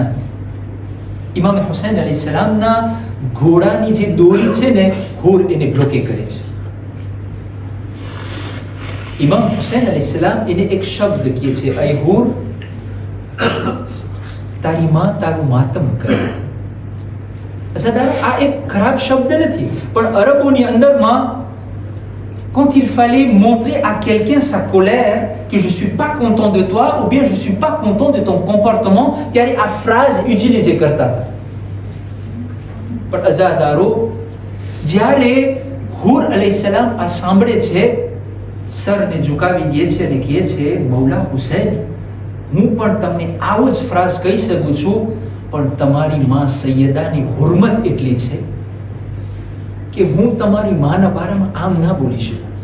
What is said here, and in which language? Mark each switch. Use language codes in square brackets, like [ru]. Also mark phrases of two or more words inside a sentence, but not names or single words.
[gu] ઇમામ હુસૈન અલૈહિસ્સલામના ઘોડાની જે દોરી છે ને, હુર એને બ્લોકે કરે છે. ઇમામ હુસૈન અલૈહિસ્સલામ એને એક શબ્દ કહે છે, અય હુર, તારી માં તારું માતમ કરે. આ એક ખરાબ શબ્દ નથી, પણ અરબોની અંદરમાં [fr] quand il fallait montrer à quelqu'un sa colère, que je suis pas content de toi ou bien je suis pas content de ton comportement, [gu] ત્યારે આ [fr] phrase utiliser [gu] કરતા હતા. પણ અઝાદારો જ્યારે હુર અલૈહિસ્સલામ આ સાંભળે છે, સરને ઝુકાવી દે છે અને કહે છે, મૌલા હુસૈન, હું પણ તમને આવો જ ફ્રાઝ કહી શકું છું, પણ તમારી માં સૈયદાની હુરમત એટલી છે કે હું તમારી માના બારામાં આમ ના બોલી શકું.